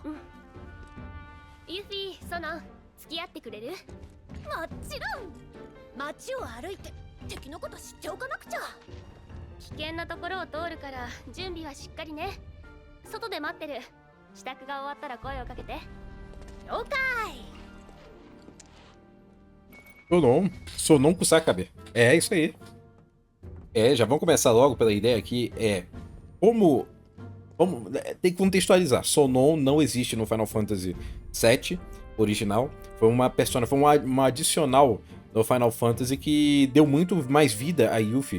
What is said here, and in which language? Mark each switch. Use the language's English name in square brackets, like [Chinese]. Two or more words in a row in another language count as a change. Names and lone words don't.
[Japanese] ユフィ、ソノン、付き合ってくれる？もちろん。街を歩いて敵のこと知っておかなくちゃ。危険なところを通るから準備はしっかりね。外で待ってる。支度が終わったら声をかけて。了解。 [Portuguese] Sonon com Sakabe. É isso aí. Já vamos começar logo pela ideia aqui. Tem que contextualizar. Sonon não existe no [English] Final Fantasy VII [Portuguese] original. Foi uma persona, foi uma adicional no Final Fantasy que deu muito mais vida a Yuffie.